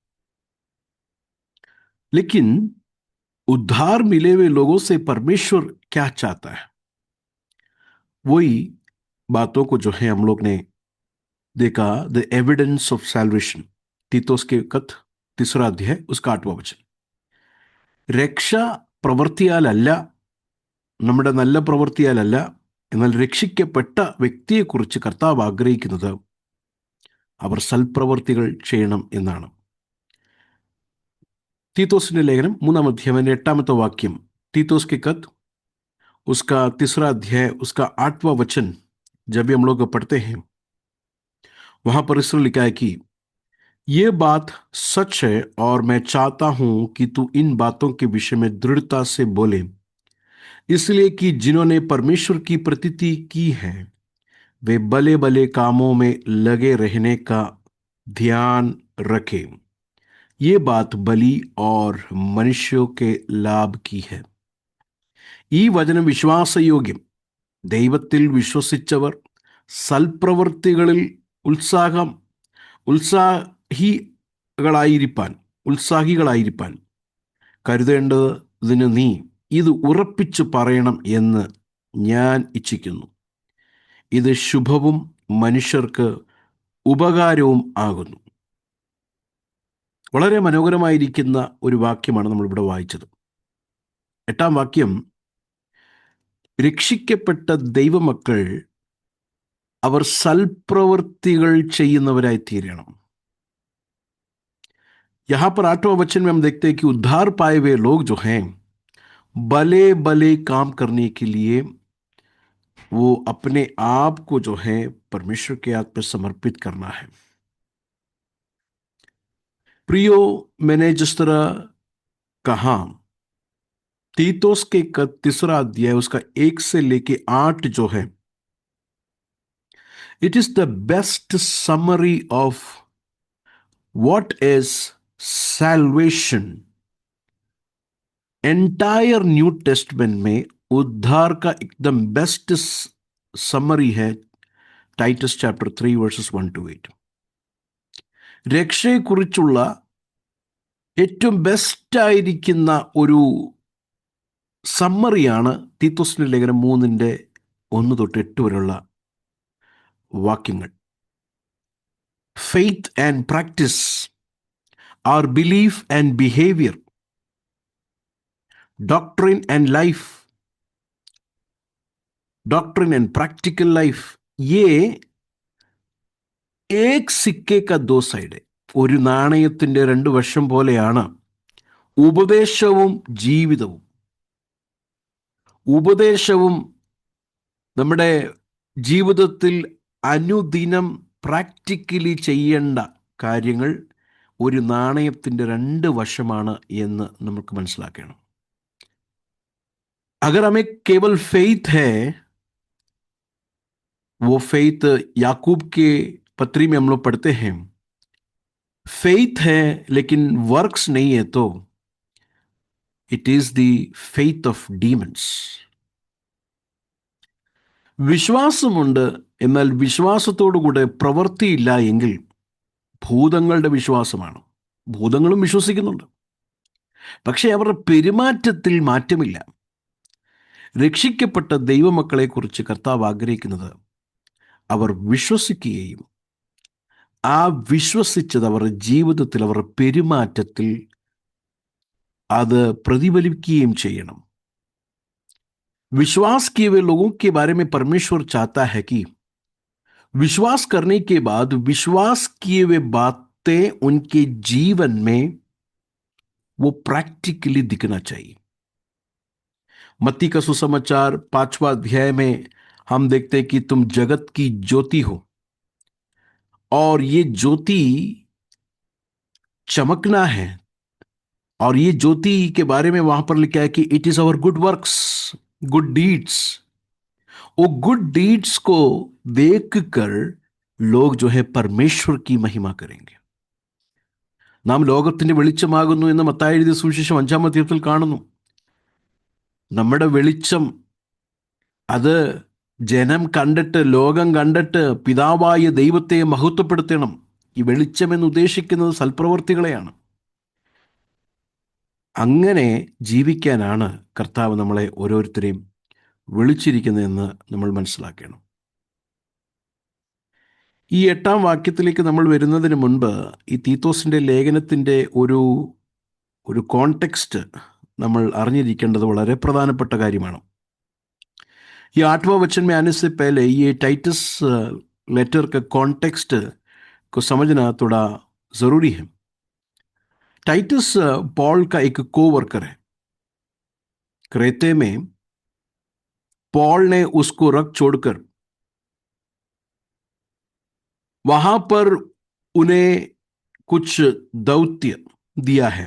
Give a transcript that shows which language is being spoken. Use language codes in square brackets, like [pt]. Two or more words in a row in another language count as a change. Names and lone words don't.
[hi] लेकिन उद्धार मिले हुए लोगों से परमेश्वर क्या चाहता है, वही बातों को जो है हम लोग ने देखा. [en] The evidence of salvation, [hi] तीतोस के खत 3 अध्याय उसका 8वां वचन. [ml] രക്ഷ പ്രവൃത്തിയാലല്ല, നമ്മുടെ നല്ല പ്രവൃത്തിയാലല്ല, എന്നാൽ രക്ഷിക്കപ്പെട്ട വ്യക്തിയെക്കുറിച്ച് കർത്താവ് ആഗ്രഹിക്കുന്നത് അവർ സൽപ്രവൃത്തികൾ ചെയ്യണം എന്നാണ്. तीतोसिന്റെ ലേഖനം 3-ാം അധ്യായം 8-ാമത്തെ വാക്യം. [hi] तीतोस के खत उसका 3 अध्याय उसका 8वां वचन जब भी हम लोग पढ़ते हैं, वहां पर इस तरह लिखा है कि ये बात सच है और मैं चाहता हूं कि तू इन बातों के विषय में दृढ़ता से बोले, इसलिए कि जिन्होंने परमेश्वर की प्रतीति की है वे भले भले कामों में लगे रहने का ध्यान रखें. ये बात बलि और मनुष्यों के लाभ की है. [ml] ഈ വചനം വിശ്വാസയോഗ്യം. ദൈവത്തിൽ വിശ്വസിച്ചവർ സൽപ്രവൃത്തികളിൽ ഉത്സാഹികളായിരിക്കാൻ കരുതേണ്ടതിന് നീ ഇത് ഉറപ്പിച്ചു പറയണം എന്ന് ഞാൻ ഇച്ഛിക്കുന്നു. ഇത് ശുഭവും മനുഷ്യർക്ക് ഉപകാരവും ആകുന്നു. വളരെ മനോഹരമായിരിക്കുന്ന ഒരു വാക്യമാണ് നമ്മളിവിടെ വായിച്ചത്. 8-ാം വാക്യം, രക്ഷിക്കപ്പെട്ട ദൈവമക്കൾ അവർ സൽപ്രവൃത്തികൾ ചെയ്യുന്നവരായി തീരണം. [hi] यहाँ पर 8वां वचन में हम देखते हैं कि उद्धार पाए हुए लोग जो हैं भले भले काम करने के लिए वो अपने आप को जो है परमेश्वर के हाथ में समर्पित करना है. प्रियो, मैंने जिस तरह कहा, तीतुस के 3 अध्याय उसका 1 से लेके 8 जो है, [en] It is the best summary of what is salvation. Entire New Testament [hi] में उद्धार का एकदम [en] best summary है Titus chapter 3 verses 1-8. [ml] രക്ഷയെക്കുറിച്ചുള്ള ഏറ്റവും ബെസ്റ്റായിരിക്കുന്ന ഒരു സമ്മറിയാണ് തീത്തോസിന്റെ ലേഖനം 3:1-8 വരെയുള്ള വാക്യങ്ങൾ. [en] Faith and practice, our belief and behavior, doctrine and life, doctrine and practical life, [hi] ये एक सिक्के का 2 സൈഡ്. [ml] ഒരു നാണയത്തിൻ്റെ 2 വശം പോലെയാണ് ഉപദേശവും ജീവിതവും. ഉപദേശവും നമ്മുടെ ജീവിതത്തിൽ അനുദിനം പ്രാക്ടിക്കലി ചെയ്യേണ്ട കാര്യങ്ങൾ ഒരു നാണയത്തിൻ്റെ 2 വശമാണ് എന്ന് നമുക്ക് മനസ്സിലാക്കണം. [hi] अगर हमें केवल फेथ है, वो फेथ याकूब के पत्री में हम लोग पढ़ते हैं, फेथ है लेकिन वर्क्स नहीं है, तो [en] it is the faith of demons. [ml] വിശ്വാസമുണ്ട്, എന്നാൽ വിശ്വാസത്തോടുകൂടെ പ്രവൃത്തിയില്ല എങ്കിൽ ഭൂതങ്ങളുടെ വിശ്വാസമാണ്. ഭൂതങ്ങളും വിശ്വസിക്കുന്നുണ്ട്, പക്ഷെ അവരുടെ പെരുമാറ്റത്തിൽ മാറ്റമില്ല. രക്ഷിക്കപ്പെട്ട ദൈവമക്കളെക്കുറിച്ച് കർത്താവ് ആഗ്രഹിക്കുന്നത് അവർ വിശ്വസിക്കുകയും ആ വിശ്വസിച്ചത് അവരുടെ ജീവിതത്തിൽ, അവരുടെ പെരുമാറ്റത്തിൽ അത് പ്രതിഫലിക്കുകയും ചെയ്യണം. [hi] विश्वास किए हुए लोगों के बारे में परमेश्वर चाहता है कि विश्वास करने के बाद विश्वास किए हुए बातें उनके जीवन में वो प्रैक्टिकली दिखना चाहिए. मत्ती का सुसमाचार 5वां अध्याय में हम देखते हैं कि तुम जगत की ज्योति हो, और ये ज्योति चमकना है. और ये ज्योति के बारे में वहां पर लिखा है कि [en] it is our good works, good deeds. [hi] वो [en] good deeds [hi] को देखकर लोग जो है परमेश्वर की महिमा करेंगे. [ml] നാം ലോകത്തിന്റെ വെളിച്ചമാകുന്നു എന്ന് മത്തായി എഴുതിയ സുവിശേഷം 5-ാം അധ്യായത്തിൽ കാണുന്നു. നമ്മുടെ വെളിച്ചം അത് ജനം കണ്ടിട്ട്, ലോകം കണ്ടിട്ട് പിതാവായ ദൈവത്തെ മഹത്വപ്പെടുത്തണം. ഈ വെളിച്ചം എന്ന് ഉദ്ദേശിക്കുന്നത് സൽപ്രവർത്തികളെയാണ്. അങ്ങനെ ജീവിക്കാനാണ് കർത്താവ് നമ്മളെ ഓരോരുത്തരെയും വിളിച്ചിരിക്കുന്നതെന്ന് നമ്മൾ മനസ്സിലാക്കണം. ഈ 8-ാം വാക്യത്തിലേക്ക് നമ്മൾ വരുന്നതിന് മുൻപ് ഈ തീത്തോസിൻ്റെ ലേഖനത്തിൻ്റെ ഒരു കോണ്ടെക്സ്റ്റ് നമ്മൾ അറിഞ്ഞിരിക്കേണ്ടത് വളരെ പ്രധാനപ്പെട്ട കാര്യമാണ്. [hi] ये 8वां वचन में आने से पहले ये टाइटस लेटर का कॉन्टेक्स्ट को समझना थोड़ा ज़रूरी है. टाइटस पॉल का एक कोवर्कर है. क्रेते में पॉल ने उसको रख छोड़कर वहां पर उन्हें कुछ दौत्य दिया है.